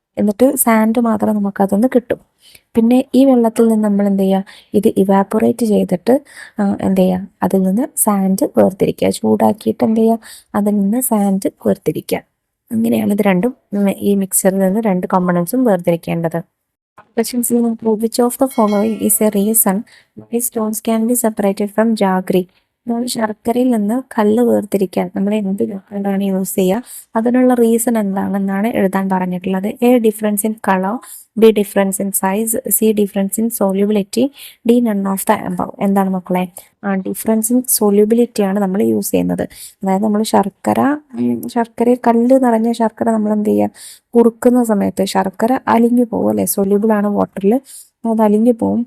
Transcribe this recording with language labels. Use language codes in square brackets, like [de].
[ml] എന്നിട്ട് സാൻഡ് മാത്രം നമുക്ക് അതൊന്ന് കിട്ടും. പിന്നെ ഈ വെള്ളത്തിൽ നിന്ന് നമ്മൾ എന്ത് ചെയ്യുക, ഇത് ഇവാപ്പറേറ്റ് ചെയ്തിട്ട് എന്ത് ചെയ്യുക, അതിൽ നിന്ന് സാൻഡ് വേർതിരിക്കുക, ചൂടാക്കിയിട്ട് എന്ത് ചെയ്യുക, അതിൽ നിന്ന് സാൻഡ് വേർതിരിക്കുക. അങ്ങനെയാണ് ഇത് രണ്ടും, ഈ മിക്സറിൽ നിന്ന് രണ്ട് കോമ്പണൻസും വേർതിരിക്കേണ്ടത്. [en] Questions include which of the following is a reason why stones can be separated from jaggery? [ml] ശർക്കരയിൽ നിന്ന് കല്ല് വേർതിരിക്കാൻ നമ്മൾ എന്ത് മെത്തേഡാണ് യൂസ് ചെയ്യുക, അതിനുള്ള റീസൺ എന്താണെന്നാണ് എഴുതാൻ പറഞ്ഞിട്ടുള്ളത്. [en] A difference in colour, B difference in size, C difference in solubility, D none of the above. [ml] എന്താണ് മക്കളെ? ഡിഫറൻസ് ഇൻ സോല്യൂബിലിറ്റി ആണ് നമ്മൾ യൂസ് ചെയ്യുന്നത്. അതായത് നമ്മൾ ശർക്കര കല്ല് നിറഞ്ഞ ശർക്കര നമ്മൾ എന്ത് ചെയ്യുക, കുറുക്കുന്ന സമയത്ത് ശർക്കര അലിഞ്ഞു പോകും അല്ലെ, സൊല്യൂബിൾ ആണ് വാട്ടറിൽ, അത് അലിഞ്ഞു പോകും.